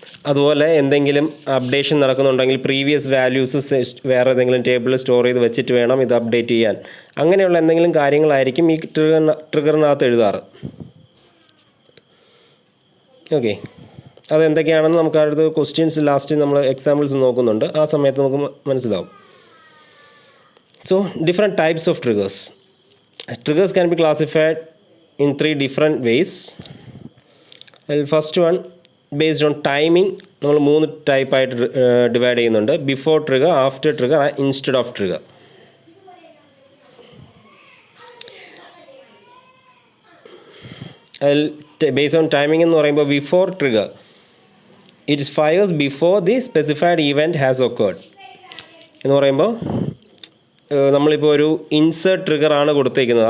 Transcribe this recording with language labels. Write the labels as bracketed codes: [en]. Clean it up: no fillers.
[ml] അതുപോലെ എന്തെങ്കിലും updation നടക്കുന്നുണ്ടെങ്കിൽ previous values വേറെ ഏതെങ്കിലും ടേബിളിൽ സ്റ്റോർ ചെയ്ത് വെച്ചിട്ട് വേണം ഇത് അപ്ഡേറ്റ് ചെയ്യാൻ. അങ്ങനെയുള്ള എന്തെങ്കിലും കാര്യങ്ങളായിരിക്കും ഈ ട്രിഗറിനകത്ത് എഴുതാറ്. ഓക്കെ, അതെന്തൊക്കെയാണെന്ന് നമുക്ക് അടുത്ത ക്വസ്റ്റ്യൻസ് ലാസ്റ്റ് നമ്മൾ എക്സാമ്പിൾസ് നോക്കുന്നുണ്ട്, ആ സമയത്ത് നമുക്ക് മനസ്സിലാവും. [en] So different types of triggers. Triggers can be classified in 3 different ways. Well, first one, based on timing [ml] നമ്മൾ 3 ടൈപ്പായിട്ട് ഡിവൈഡ് ചെയ്യുന്നുണ്ട്. Before trigger, after trigger, instead of trigger. [en] അതിൽ based on timing [ml] എന്ന് പറയുമ്പോൾ before trigger it fires before the specified event has occurred എന്ന് പറയുമ്പോൾ നമ്മളിപ്പോൾ ഒരു insert ട്രിഗറാണ് കൊടുത്തേക്കുന്നത്.